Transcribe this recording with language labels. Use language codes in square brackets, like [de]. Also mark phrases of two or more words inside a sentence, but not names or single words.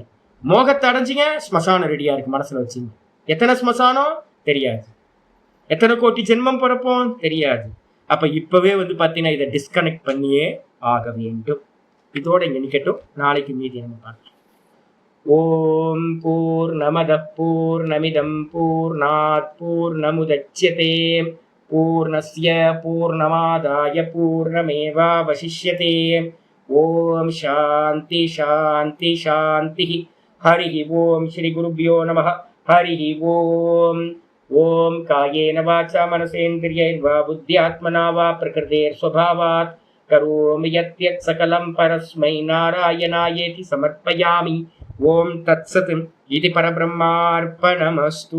[ta] மோகத்தை அடைஞ்சிங்க, ஸ்மசானம் ரெடியா இருக்கு மனசுல வச்சுங்க. எத்தனை ஸ்மசானம் தெரியாது, எத்தனை கோடி ஜென்மம் பிறப்போம் தெரியாது. அப்ப இப்பவே வந்து பாத்தீங்கன்னா இதை டிஸ்கனெக்ட் பண்ணியே ஆக வேண்டும். இதோட இங்க நிக்கட்டும். நாளைக்கு மீதி நம்ம பார்க்கலாம். [sa] ओम् पूर्णमदः पूर्णमिदम् पूर्णात् पूर्णमुदच्यते पूर्णस्य पूर्णमादाय पूर्णमेवावशिष्यते. ओम् शान्ति शान्ति शान्ति. हरि ओम् श्री गुरुभ्यो नमः. हरि ओम्. ओम् कायेन वाचा मनसेन्द्रियैर्वा बुद्ध्यात्मना वा प्रकृतेःस्वभावात् करोमि यद्यत् सकलम् परस्मै नारायणायेति समर्पयामि. ओम् तत्सत्. இது परब्रह्मार्पणमस्तु.